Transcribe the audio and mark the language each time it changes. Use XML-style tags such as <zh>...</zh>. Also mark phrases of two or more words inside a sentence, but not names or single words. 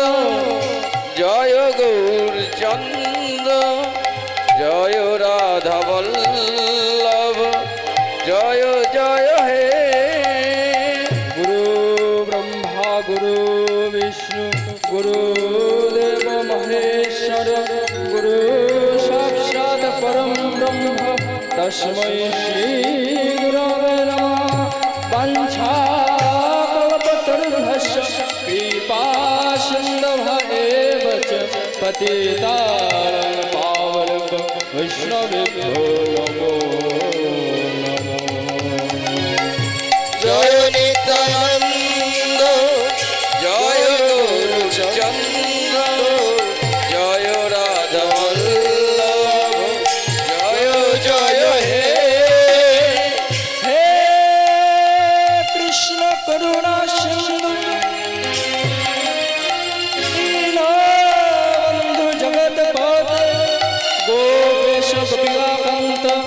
<bn>জয় গৌরচন্দ্র জয় রাধা বল্লভ জয় জয় হে</bn> <sa>গুরু ব্রহ্মা গুরু বিষ্ণু গুরুদেব মহেশ্বর গুরু সাক্ষাৎ পরম ব্রহ্ম তস্मै শ্রী গুরবে নমঃ বাঞ্ছাকল্পতরুভ্যশ্চ কৃপা সিন্ধুভ্য এব চ পতিতানাং পাবনেভ্যো বৈষ্ণবেভ্যো নমো নমঃ</sa> <bn>জয় নিত্যানন্দ জয় গৌরচন্দ্র জয় রাধা বল্লভ জয় জয় হে</bn> <sa>হে কৃষ্ণ করুণা সিন্ধু দীনবন্ধু জগৎপতে গোপেশ গোপিকাকান্ত</sa>